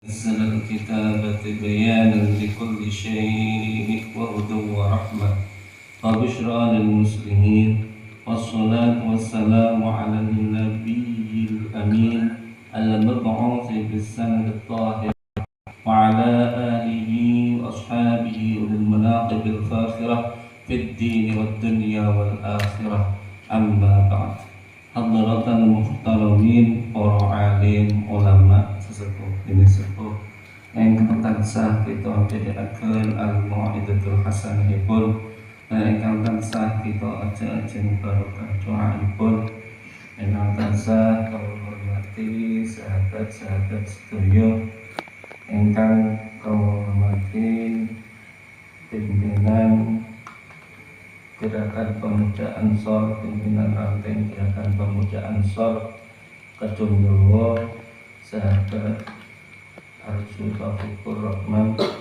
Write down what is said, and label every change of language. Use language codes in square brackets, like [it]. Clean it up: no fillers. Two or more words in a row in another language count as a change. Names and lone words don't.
[ar] نزل الكتاب بيانا لكل شيء وهدى ورحمة وبشرى للمسلمين والصلاة والسلام على النبي الأمين المبعوث بالسند الطاهر وعلى آله وأصحابه أولي المناقب الفاخرة في الدين والدنيا والآخرة أما بعد. حضرات المحترمين, [jv] para alim, ulama, sesepuh ini sepuh ingkang tansah kita dherekaken [ar] الموعظة الحسنة [jv] lan ingkang tansah kita ajeng barokah doaipun ingkang tansah kula hormati sahabat-sahabat sedaya ingkang kula hormati pimpinan Gerakan Pemuda Ansor, pimpinan ranting Gerakan Pemuda Ansor Kedung Jawa, sahabat Arju Taufikur Rahman.